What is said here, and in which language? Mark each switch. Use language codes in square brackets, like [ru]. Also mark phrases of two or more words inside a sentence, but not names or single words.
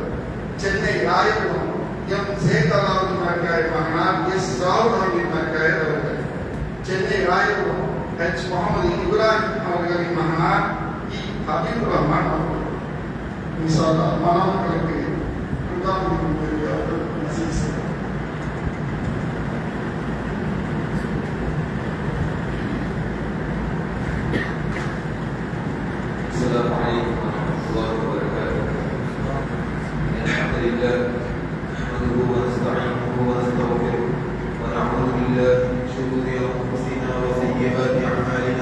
[ta] சென்னை ராயபுரம் எம் ஷேக் அலாவுதீன் மர்கயர் மகனார் எஸ் ராவுல் ஹமீத் மர்கயர் அவர்கள். சென்னை ராயபுரம் எச் முகமது இப்ராஹிம் அவர்களின் மகனார் இ ஹபீபுர் ரஹ்மான் அவர்கள். [ar] إن شاء الله [ta] மாணவர்களுக்கு [ar] السلام عليكم ورحمة الله وبركاته. الحمد لله نحمده ونستعينه ونستغفره ونعوذ بالله من شرور أنفسنا وسيئات أعمالنا.